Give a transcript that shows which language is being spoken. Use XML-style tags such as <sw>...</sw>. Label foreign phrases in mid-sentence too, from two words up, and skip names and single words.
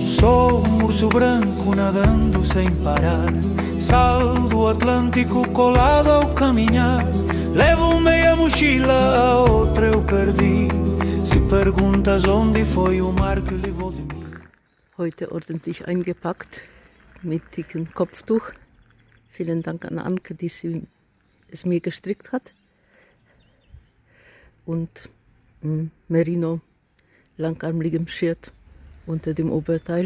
<pt>Sou um urso branco nadando sem parar. Sal do Atlântico colado ao caminhar. Levo meia mochila, a outra eu perdi. Se perguntas onde foi o mar que levou de mim.</pt> <de>Heute ordentlich eingepackt mit dickem Kopftuch. Vielen Dank an Anke, die es mir gestrickt hat. Und Merino langarmligem Shirt unter dem Oberteil.</de>